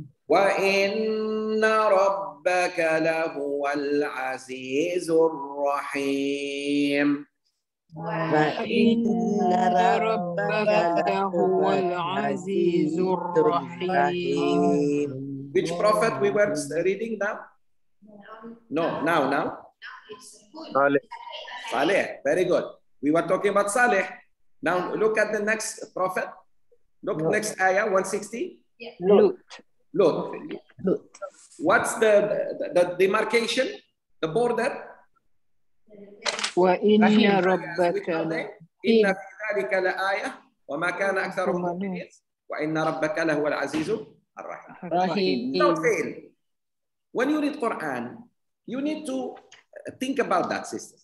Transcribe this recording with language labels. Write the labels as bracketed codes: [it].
[ar] وإن ربك لهو العزيز الرحيم وإن ربك لهو العزيز الرحيم. [en] Which prophet we were reading now? No, now. Saleh. Very good. We were talking about Saleh. Now look at the next prophet. Look, next ayah, 160. Lut. What's the demarcation? The border? [ar] وإن ربك إن في ذلك لآية وما كان أكثرهم مؤمنين وإن ربك لهو العزيز الرحيم. [en] Don't fail. When you read Quran, you need to think about that, sisters.